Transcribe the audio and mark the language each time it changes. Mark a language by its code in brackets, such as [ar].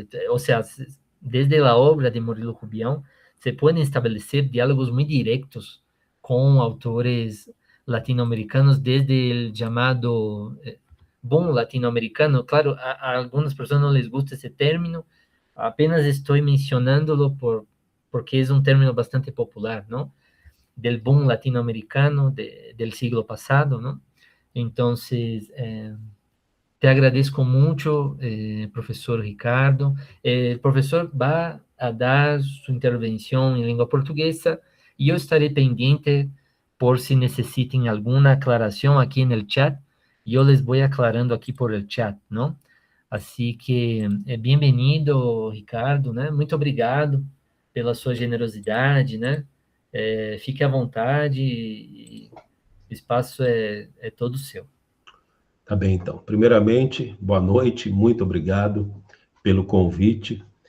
[pt] Ou seja, desde a obra de Murilo Rubião, se podem estabelecer diálogos muito diretos com autores latino-americanos, desde o chamado bom latino-americano. Claro, a algumas pessoas não [es] les gusta [pt] esse término, apenas estou mencionando-lo porque é um término bastante popular, não? [es] Del boom latinoamericano del siglo pasado, ¿no? Entonces, te agradezco mucho, profesor Ricardo. El profesor va a dar su intervención en lengua portuguesa y yo estaré pendiente por si necesiten alguna aclaración aquí en el chat. Yo les voy aclarando aquí por el chat, ¿no? Así que, [pt] bem-vindo, Ricardo, né? Muito obrigado pela sua generosidade, né? Fique à vontade, o espaço é todo seu. Tá bem, então. Primeiramente, boa noite, muito obrigado pelo convite.